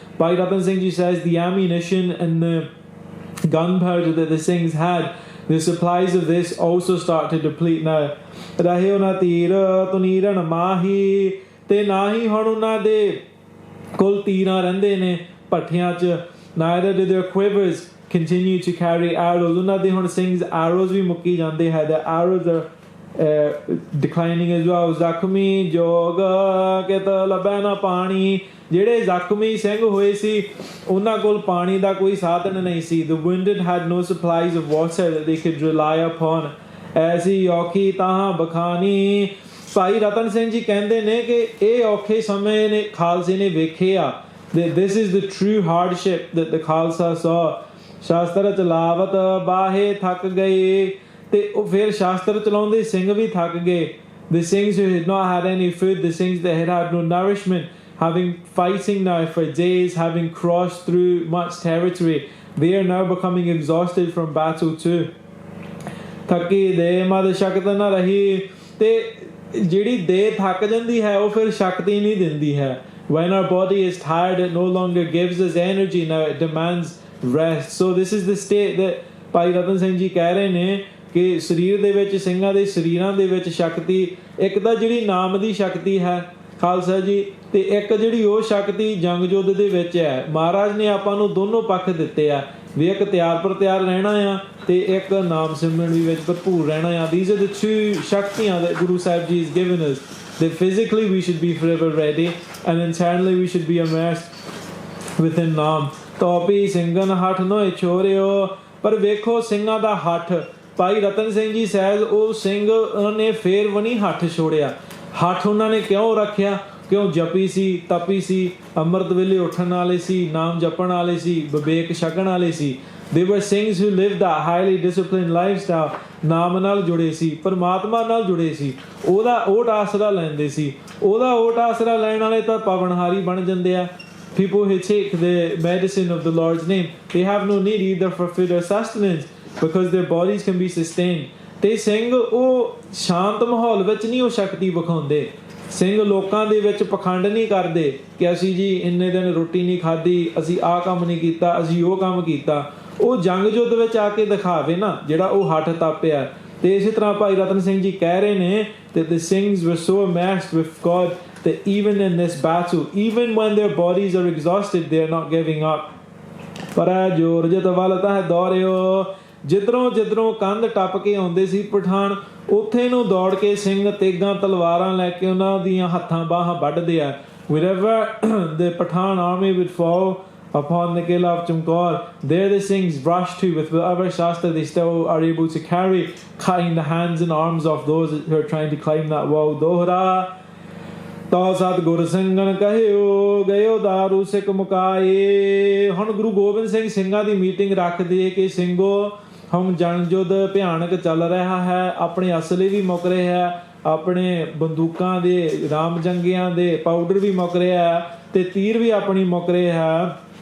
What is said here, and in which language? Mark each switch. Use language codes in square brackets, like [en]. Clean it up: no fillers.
[en] Bhai Ratan Singh ji says the ammunition and the gunpowder that the Singhs had, the supplies of this also start to deplete now. [pa] ਰਹਿਓ ਨਾ ਤੀਰ ਤੁਨੀਰਨ ਮਾਹੀ, ਤੇ ਨਾ ਹੀ ਹੁਣ ਉਹਨਾਂ ਦੇ ਕੋਲ ਤੀਰਾਂ ਰਹਿੰਦੇ ਨੇ ਭੱਠਿਆਂ 'ਚ। [en] Neither do their quivers continue to carry arrows, [pa] ਉਹਨਾਂ ਦੇ ਹੁਣ [en] Singhs arrows [pa] ਵੀ ਮੁੱਕੀ ਜਾਂਦੇ ਹੈ। [en] The arrows are declining as well. [pa] ਜ਼ਖਮੀ ਜੋਗ ਕਿਤ ਲੱਭੈ ਨਾ ਪਾਣੀ, ਜਿਹੜੇ ਜ਼ਖਮੀ ਸਿੰਘ ਹੋਏ ਸੀ ਉਹਨਾਂ ਕੋਲ ਪਾਣੀ ਦਾ ਕੋਈ ਸਾਧਨ ਨਹੀਂ ਸੀ। [en] The wounded had no supplies of water that they could rely upon. [pa] ਐਸੀ ਔਖੀ ਤਾਂ ਬਖਾਨੀ, ਭਾਈ ਰਤਨ ਸਿੰਘ ਜੀ ਕਹਿੰਦੇ ਨੇ ਕਿ ਇਹ ਔਖੇ ਸਮੇਂ ਨੇ ਖਾਲਸੇ ਨੇ ਵੇਖੇ ਆ। [en] This is the true hardship that the Khalsa saw. [pa] ਸ਼ਾਸਤਰ ਚਲਾਵਤ ਬਾਹੇ ਥੱਕ ਗਏ, ਤੇ ਉਹ ਫਿਰ ਸ਼ਾਸਤਰ ਚਲਾਉਂਦੇ ਸਿੰਘ ਵੀ ਥੱਕ ਗਏ। [en] The Singhs who had not had any food, the Singhs that had had no nourishment, having fighting now for days, having crossed through much territory, they are now becoming exhausted from battle too. [pa] ਥੱਕੀ ਦੇ ਮਦ ਸ਼ਕਤ ਨਾ ਰਹੀ, ਤੇ ਜਿਹੜੀ ਦੇਹ ਥੱਕ ਜਾਂਦੀ ਹੈ ਉਹ ਫਿਰ ਸ਼ਕਤੀ ਨਹੀਂ ਦਿੰਦੀ ਹੈ। [en] When our body is tired, it no longer gives us energy, now it demands rest. So this is the state that [pa] ਭਾਈ ਰਤਨ ਸਿੰਘ ਜੀ ਕਹਿ ਰਹੇ ਨੇ ਕਿ ਸਰੀਰ ਦੇ ਵਿੱਚ, ਸਿੰਘਾਂ ਦੇ ਸਰੀਰਾਂ ਦੇ ਵਿੱਚ ਸ਼ਕਤੀ, ਇੱਕ ਤਾਂ ਜਿਹੜੀ ਨਾਮ ਦੀ ਸ਼ਕਤੀ ਹੈ ਖਾਲਸਾ ਜੀ, ਤੇ ਇੱਕ ਜਿਹੜੀ ਉਹ ਸ਼ਕਤੀ ਜੰਗ ਯੁੱਧ ਦੇ ਵਿੱਚ ਹੈ। ਮਹਾਰਾਜ ਨੇ ਆਪਾਂ ਨੂੰ ਦੋਨੋਂ ਪੱਖ ਦਿੱਤੇ ਆ ਵੀ ਇੱਕ ਤਿਆਰ ਪਰ ਤਿਆਰ ਰਹਿਣਾ ਆ, ਤੇ ਇੱਕ ਨਾਮ ਸਿਮਰਨ ਵੀ ਵਿੱਚ ਭਰਪੂਰ ਰਹਿਣਾ ਆ। [en] These are the two ਸ਼ਕਤੀਆਂ that Guru Sahib Ji has given us, that physically we should be forever ready and internally we should be immersed within Naam. [pa] ਤੋਪੀ ਸਿੰਘਨ ਹੱਠ ਨੋਏ ਛੋਰਿਓ, ਪਰ ਵੇਖੋ ਸਿੰਘਾਂ ਦਾ ਹੱਠ। ਭਾਈ ਰਤਨ ਸਿੰਘ ਜੀ ਸਹਿਜ ਉਹ ਸਿੰਘ ਉਹਨਾਂ ਨੇ ਫੇਰ ਵੀ ਨਹੀਂ ਹੱਠ ਛੋੜਿਆ। ਹੱਠ ਉਹਨਾਂ ਨੇ ਕਿਉਂ ਰੱਖਿਆ? ਕਿਉਂ ਜਪੀ ਸੀ, ਤਪੀ ਸੀ, ਅੰਮ੍ਰਿਤ ਵੇਲੇ ਉੱਠਣ ਵਾਲੇ ਸੀ, ਨਾਮ ਜਪਣ ਵਾਲੇ ਸੀ, ਵਿਵੇਕ ਛਕਣ ਵਾਲੇ ਸੀ। [en] They were Singhs who lived that highly disciplined lifestyle, [pa] ਨਾਮ ਨਾਲ ਜੁੜੇ ਸੀ, ਪਰਮਾਤਮਾ ਨਾਲ ਜੁੜੇ ਸੀ, ਉਹਦਾ ਓਟ ਆਸਰਾ ਲੈਂਦੇ ਸੀ। ਉਹਦਾ ਓਟ ਆਸਰਾ ਲੈਣ ਵਾਲੇ ਤਾਂ ਪਵਨਹਾਰੀ ਬਣ ਜਾਂਦੇ ਆ। [en] People who take the medicine of the Lord's name, they have no need either for food or sustenance because their bodies can be sustained. [pa] ਤੇ ਸਿੰਘ ਉਹ ਸ਼ਾਂਤ ਮਾਹੌਲ ਵਿੱਚ ਨਹੀਂ ਉਹ ਸ਼ਕਤੀ ਵਿਖਾਉਂਦੇ। ਸਿੰਘ ਲੋਕਾਂ ਦੇ ਵਿੱਚ ਪਖੰਡ ਨਹੀਂ ਕਰਦੇ ਕਿ ਅਸੀਂ ਜੀ ਇੰਨੇ ਦਿਨ ਰੋਟੀ ਨਹੀਂ ਖਾਧੀ, ਅਸੀਂ ਆਹ ਕੰਮ ਨਹੀਂ ਕੀਤਾ, ਅਸੀਂ ਉਹ ਕੰਮ ਕੀਤਾ। ਉਹ ਜੰਗ ਯੁੱਧ ਵਿੱਚ ਆ ਕੇ ਦਿਖਾਵੇ ਨਾ ਜਿਹੜਾ ਉਹ ਹੱਠ ਤਾਪਿਆ। ਤੇ ਇਸੇ ਤਰ੍ਹਾਂ ਭਾਈ ਰਤਨ ਸਿੰਘ ਜੀ ਕਹਿ ਰਹੇ ਨੇ [en] that the Singhs were so immersed with God that even in this battle, even when their bodies are exhausted, they are not giving up. [pa] ਪਰ ਜੋਰ ਜਤ ਵੱਲ ਤਾਂ ਦੌੜਿਓ, ਜਿੱਧਰੋਂ ਜਿੱਧਰੋਂ ਕੰਧ ਟੱਪ ਕੇ ਆਉਂਦੇ ਸੀ ਪਠਾਨ, ਉੱਥੇ ਨੂੰ ਦੌੜ ਕੇ ਸਿੰਘ ਤੇਗਾਂ ਤਲਵਾਰਾਂ ਲੈ ਕੇ ਉਹਨਾਂ ਦੀਆਂ ਹੱਥਾਂ ਬਾਹਾਂ ਵੱਢਦੇ ਆ। [en] Wherever the Pathan army would fall upon the Battle of Chamkaur, there the Singhs rush to with whatever shastra they still are able to carry, cutting the hands and arms of those who are trying to climb that wall. [pa] Dohra ਤੋ ਸਤਿਗੁਰ ਸਿੰਘਨ ਕਹਿਓ ਗਇਓ ਦਾਰੂ ਸਿੱਖ ਮੁਕਾਏ। ਹੁਣ ਗੁਰੂ ਗੋਬਿੰਦ ਸਿੰਘ ਸਿੰਘਾਂ ਦੀ meeting ਰੱਖਦੇ ਕਿ ਸਿੰਘੋ ਹੁਣ ਜੰਗ ਯੁੱਧ ਭਿਆਨਕ ਚੱਲ ਰਿਹਾ ਹੈ, ਆਪਣੇ ਅਸਲੇ ਵੀ ਮੁੱਕ ਰਹੇ ਹੈ, ਆਪਣੇ ਬੰਦੂਕਾਂ ਦੇ ਰਾਮ ਜੰਗੀਆਂ ਦੇ ਪਾਊਡਰ ਵੀ ਮੁੱਕ ਰਿਹਾ ਹੈ, ਤੇ ਤੀਰ ਵੀ ਆਪਣੀ ਮੁੱਕ ਰਿਹਾ ਹੈ।